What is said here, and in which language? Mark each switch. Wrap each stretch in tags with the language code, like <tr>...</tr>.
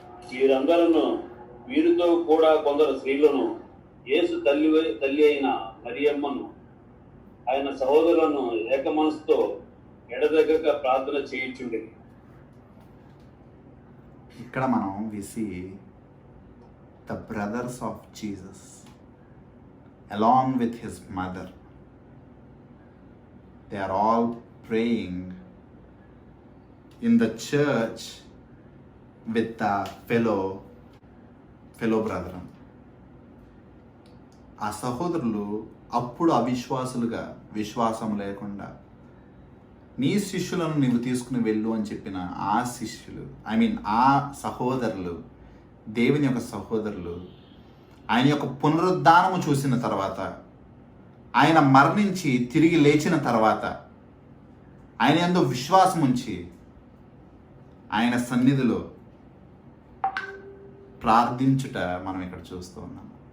<te>వీరందరూ వీరితో కూడా కొందరు స్త్రీలను, యేసు తల్లి అయిన మరియమ్మను, ఆయన సహోదరులను ఏక మనసుతో ఎడదెగక ప్రార్థన చేయించుండి. ఇక్కడ మనం</te> <en>We see the brothers of Jesus along with his mother. They are all praying in the church with the fellow brethren.</en> <te>ఆ సహోదరులు అప్పుడు అవిశ్వాసులుగా, విశ్వాసం లేకుండా నీ శిష్యులను నీవు తీసుకుని వెళ్ళు అని చెప్పిన ఆ శిష్యులు, ఆ సహోదరులు, దేవుని యొక్క సహోదరులు, ఆయన యొక్క పునరుద్ధానము చూసిన తర్వాత, ఆయన మరణించి తిరిగి లేచిన తర్వాత, ఆయన యందు విశ్వాసం ఉంచి ఆయన సన్నిధిలో ప్రార్థించుట మనం ఇక్కడ చూస్తూ ఉన్నాం.</te>